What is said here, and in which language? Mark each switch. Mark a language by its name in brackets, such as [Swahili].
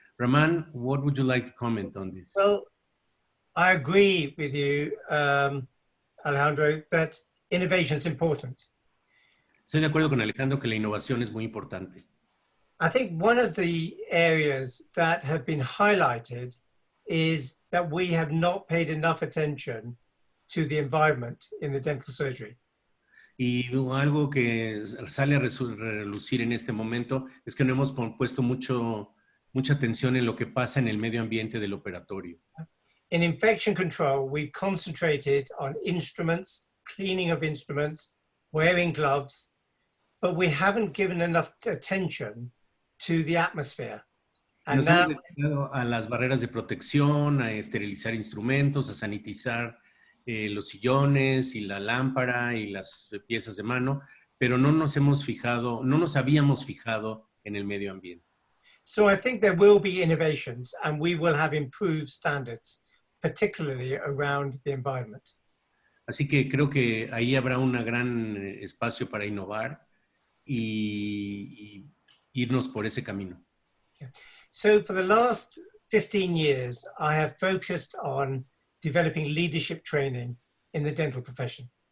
[English] Raman, what would you like to comment on this? Well, I agree with you, Alejandro, that innovation is important. [Spanish] Estoy de acuerdo con Alejandro que la innovación es muy importante. [English] I think one of the areas that have been highlighted is that we have not paid enough attention to the environment in the dental surgery. [Spanish] Y algo que sale a relucir en este momento es que no hemos puesto mucha atención en lo que pasa en el medio ambiente del operatorio. [English] In infection control, we've concentrated on instruments, cleaning of instruments, wearing gloves, but we haven't given enough attention to the atmosphere. And [Spanish] Nos [English] now, [Spanish] hemos dedicado a las barreras de protección, a esterilizar instrumentos, a sanitizar los sillones y la lámpara y las piezas de mano, pero no nos habíamos fijado en el medio ambiente. [English] so I think there will be innovations and we will have improved standards, particularly around the environment. [Spanish] Así que creo que ahí habrá un gran espacio para innovar y irnos por ese camino. [English] So for the last 15 years, I have focused on developing leadership training in the dental profession.